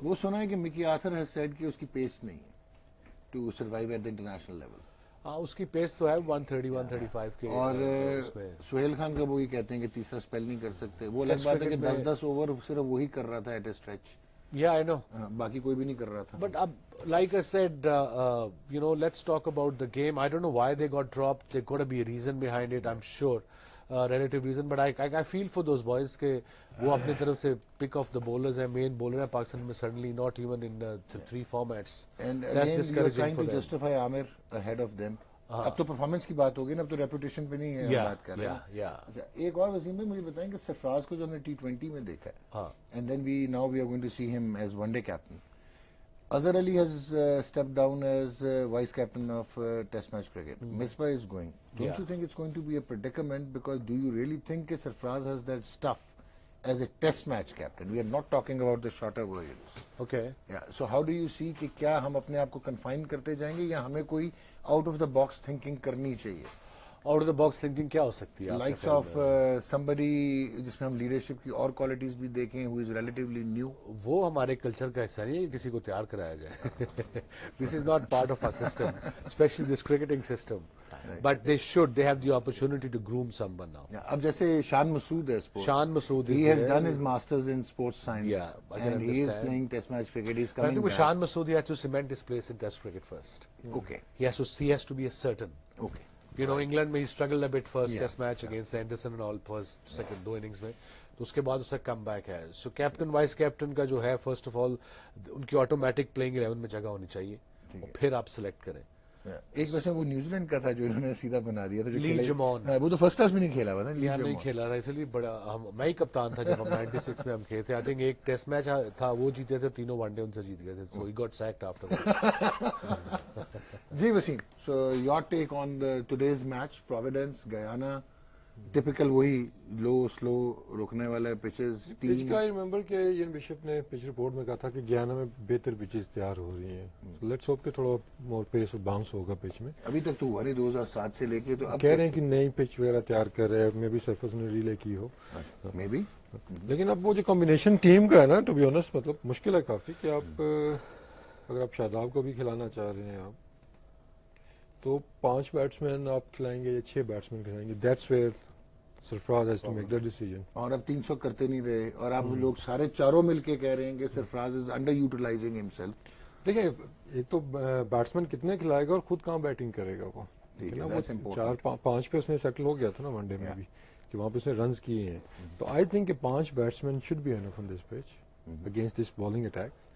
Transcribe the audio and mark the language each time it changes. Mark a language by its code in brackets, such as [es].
[ur] وہ سنا ہے کہ مکی آرتھر [en] has said [ur] کہ اس کی پیس نہیں ہے [en] To survive at the international level. [ur] ہاں اس کی پیس تو ہے 130 135 کے. اور سہیل خان کا وہی کہتے ہیں کہ تیسرا اسپیل نہیں کر سکتے. وہ الگ بات ہے کہ 10 اوور صرف وہی کر رہا تھا [en] At a stretch. Yeah, I know. [ur] باقی کوئی بھی نہیں کر رہا تھا. [en] But like I said, let's talk about the game. I don't know why they got dropped. There got to be a reason behind it, I'm sure. Relative reason. But I feel for those boys [ur] کہ وہ اپنی طرف سے [en] pick off the bowlers ہیں, main bowler [ur] ہیں پاکستان میں, [en] suddenly not even in the 3 formats. And again, you're trying to justify Amir ahead of them. [ur] اب تو پرفارمنس کی بات ہوگی نا, اب تو ریپوٹیشن پہ نہیں ہے بات کر رہے ہیں. ایک اور وسیم بھائی مجھے بتائیں کہ سرفراز کو جو ہم نے T20 میں دیکھا ہے, [en] And then now we are going to see him as one day captain. Azhar Ali has step down as vice captain of test match cricket. Misbah is going. Don't you think it's going to be a predicament, because do you really think کہ Sarfaraz has that stuff as a test match captain? We are not talking about the shorter versions. Okay. Yeah. So how do you see [ur] کہ کیا ہم اپنے آپ کو confine کرتے جائیں گے یا ہمیں کوئی out of the box thinking کرنی چاہیے؟ Out of the box thinking کیا ہو سکتی ہے؟ [en] likes of somebody [ur] جس میں ہم لیڈرشپ کی اور کوالٹیز بھی دیکھیں, [en] who is relatively new. [ur] وہ ہمارے کلچر کا حصہ نہیں ہے کسی کو تیار کرایا جائے. [en] This is not part of our system, especially this cricketing system. But they have the opportunity to groom someone now. [ur] اب جیسے شان مسعود ہے Shan Masood, [en] he has done his masters in sports science. Yeah, and he is playing test match cricket. He is coming back. Shan Masood, he has to cement his place in test cricket first. Okay. He has to be a certain. Okay. England میں he struggled a bit first test match against Anderson and all first second 2 innings میں, [ur] تو اس کے بعد اس کا come back ہے. سو captain voice captain کا جو ہے [en] first of all [ur] ان کی آٹومیٹک پلئنگ 11 میں جگہ ہونی چاہیے, پھر آپ سلیکٹ کریں. ایک ویسے وہ نیوزی لینڈ کا تھا جو انہوں نے سیدھا بنا دیا تھا, لی جمون. وہ تو فرسٹ کلاس میں نہیں کھیلا ہوا تھا, نہیں کھیلا تھا, اس لیے بڑا میں ہی کپتان تھا جب ہم 96 میں ہم کھیلے تھے. [en] I think [ur] ایک ٹیسٹ میچ تھا وہ جیتے تھے, تینوں ون ڈے ان سے جیت گئے تھے. [en] So he got sacked after. جی Wasim, so your take on today's match Providence Guyana. [ur] Typical وہی لو سلو روکنے والا پچز. پچ کا ریمبر کہ این بشپ نے پچ رپورٹ میں کہا تھا کہ گیانا میں بہتر پچز تیار ہو رہی ہیں. [en] let's hope [ur] کہ تھوڑا مور پیس اور باؤنس ہوگا پچ میں. ابھی تک تو ہوا نہیں 2007 سے لے کے, تو اب کہہ رہے ہیں کہ نئی پچ وغیرہ تیار کر رہے ہیں, میں بھی سرفس نے ریلے کی ہو [en] Maybe. [ur] لیکن اب وہ جو کمبینیشن ٹیم کا ہے نا, [en] to be honest [ur] مطلب مشکل ہے کافی کہ آپ اگر آپ شاداب کو بھی کھلانا چاہ رہے ہیں آپ تو 5 بیٹسمین آپ کھلائیں گے یا 6 بیٹسمین کھلائیں گے. [en] That's where Sarfaraz has to make the decision. [ur] اور اب 300 کرتے نہیں رہے, اور آپ لوگ سارے چاروں مل کے کہہ رہے ہیں کہ سرفراز [en] Is under utilising himself. [ur] دیکھیں ایک تو بیٹسمین کتنے کھلائے گا اور خود کہاں بیٹنگ کرے گا. وہ 4-5 پہ اس نے سیٹل ہو گیا تھا نا ون ڈے میں بھی, کہ وہاں پہ اس نے رنز کیے ہیں. [en] تو I think کہ 5 batsman should be enough on this pitch against this bowling attack.